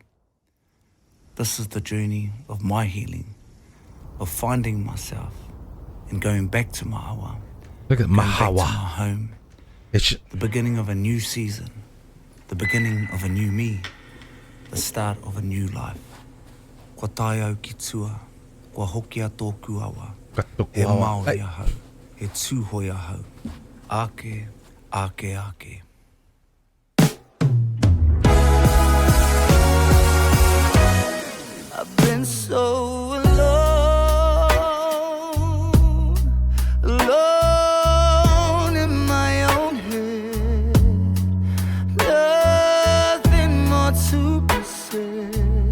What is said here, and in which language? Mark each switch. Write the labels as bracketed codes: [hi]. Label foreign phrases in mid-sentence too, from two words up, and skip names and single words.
[en] This is the journey of my healing, of finding myself and going back to Mahawa. Look at Mahawa. Back to my home. It's the beginning of a new season, the beginning of a new me, the start of a new life. [mi] Kua tai au ki tua, kua hoki a tōku awa, he Māori ahau, he tūhoi ahau, ake, ake, ake. [en] I've been so alone in my own head. Nothing more to be said.